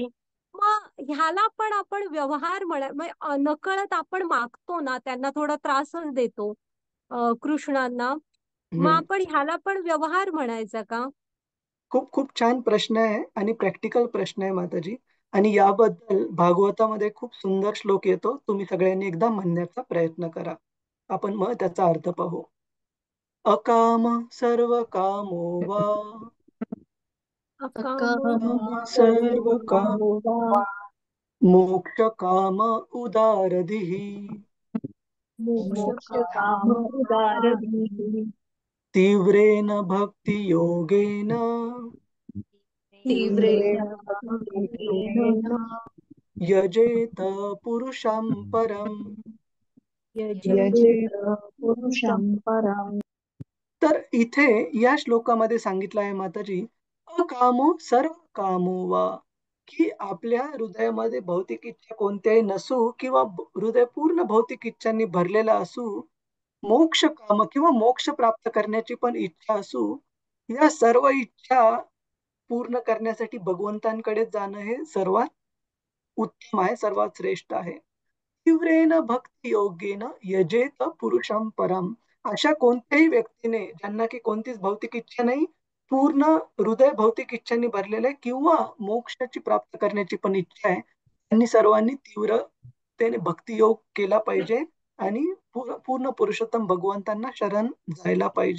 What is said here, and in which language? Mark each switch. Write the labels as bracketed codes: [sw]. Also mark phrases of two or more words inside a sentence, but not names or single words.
[mr] मग ह्याला पण आपण व्यवहार नकळत आपण मागतो ना, त्यांना थोडा त्रासच देतो कृष्णांना. मग आपण ह्याला पण व्यवहार म्हणायचा का? खूप खूप छान प्रश्न आहे आणि प्रॅक्टिकल प्रश्न आहे माताजी. आणि याबद्दल भागवतामध्ये खूप सुंदर श्लोक येतो. तुम्ही सगळ्यांनी एकदा म्हणण्याचा प्रयत्न करा. आपण मग त्याचा अर्थ पाहू. [sa] अकाम सर्व कामो वा, सर्व कामो वा, मोक्ष काम उदारधिः, मोक्ष काम उदारधिः, तीव्रेन भक्ति योगेन, तीव्रेन भक्ति योगेन, यजेत पुरुषं परम, यजेत पुरुषं परम. [mr] तर इथे या श्लोकामध्ये सांगितलं आहे माताजी, [sa] अकामो सर्व कामो वा, [mr] की आपल्या हृदयामध्ये भौतिक इच्छा कोणत्याही नसू किंवा हृदय पूर्ण भौतिक इच्छांनी भरलेला असू, मोक्ष काम किंवा मोक्ष प्राप्त करण्याची पण इच्छा असू, या सर्व इच्छा पूर्ण करण्यासाठी भगवंतांकडे जाणं हे सर्वात उत्तम आहे, सर्वात श्रेष्ठ आहे. [sa] तीव्रेन भक्ती योगेन यजेत पुरुषं परम. [mr] अशा कोणत्याही व्यक्तीने, ज्यांना की कोणतीच भौतिक इच्छा नाही, पूर्ण हृदय भौतिक इच्छांनी भरलेलं आहे किंवा मोक्षाची प्राप्त करण्याची पण इच्छा आहे, त्यांनी सर्वांनी तीव्रतेने भक्तियोग केला पाहिजे आणि पूर्ण पुरुषोत्तम भगवंतांना शरण जायला पाहिजे.